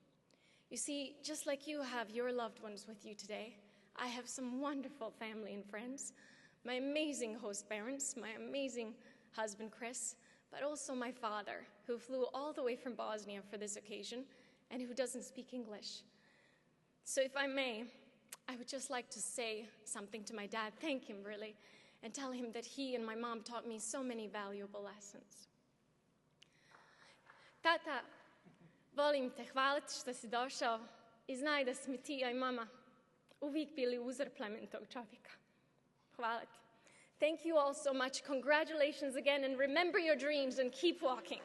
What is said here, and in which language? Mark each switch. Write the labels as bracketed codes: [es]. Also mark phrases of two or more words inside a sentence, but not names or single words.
[en] You see, just like you have your loved ones with you today, I have some wonderful family and friends, my amazing host parents, my amazing husband, Chris, but also my father, who flew all the way from Bosnia for this occasion and who doesn't speak English. So if I may, I would just like to say something to my dad, thank him really, and tell him that he and my mom taught me so many valuable lessons. [bs] Tata, volim te, hvala ti što si došao i znaj da si mi ti i mama uvijek bili uzor plemenitog čovjeka. Hvala ti. [en] Thank you all so much. Congratulations again, and remember your dreams and keep walking.